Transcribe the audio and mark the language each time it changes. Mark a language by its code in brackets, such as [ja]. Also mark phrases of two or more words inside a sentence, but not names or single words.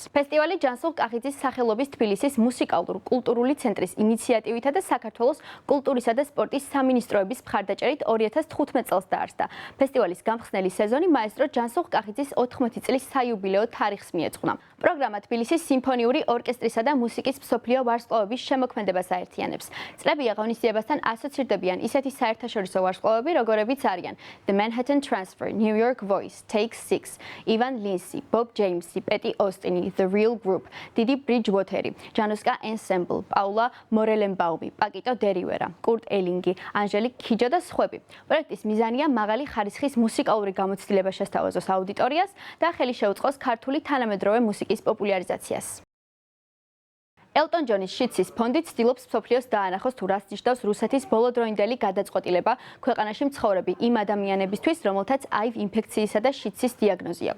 [ka] ფესტივალი ჯანსუღ კახიძის სახელობის თბილისის მუსიკალურ-კულტურული ცენტრის ინიციატივითა და საქართველოს კულტურისა და სპორტის სამინისტროების მხარდაჭერით 2015 წელს დაარსდა. ფესტივალის გამხსნელი სეზონი მაესტრო ჯანსუღ კახიძის 80 წლის საიუბილეო თარიღს მიეძღვნა. პროგრამა თბილისის სიმფონიური ორკესტრისა და მუსიკის მსოფლიო ვარსკვლავების შემოქმედებას აერთიანებს. წლები აღონისიებასთან ასოცირდებიან ისეთი საერთაშორისო ვარსკვლავები, როგორებიც არიან The Manhattan Transfer, New York Voice, Take 6, Ivan Lindsay, Bob James, Petty Austin, The Real Group, Didi Bridgewater, Januska Ensemble, Paula Morelenbaumi, Paquito Derivera, Kurt Ellingi, Angelique Kidjo და სხვები. პროექტის მიზანია მაღალი ხარისხის მუსიკალური გამოცდილება შესთავაზოს აუდიტორიას და ხელი შეუწყოს ქართული თანამედროვე მუსიკის პოპულარიზაციას. ელტონ ჯონის შიდსის ფონდი ცდილობს მსოფლიოს დაანახოს თუ რას ნიშნავს რუსეთის ბოლოდროინდელი გადაწყვეტილება ქვეყანაში მცხოვრები იმ ადამიანებისთვის, რომელთაც აივ ინფექციისა და შიდსის დიაგნოზი აქვთ.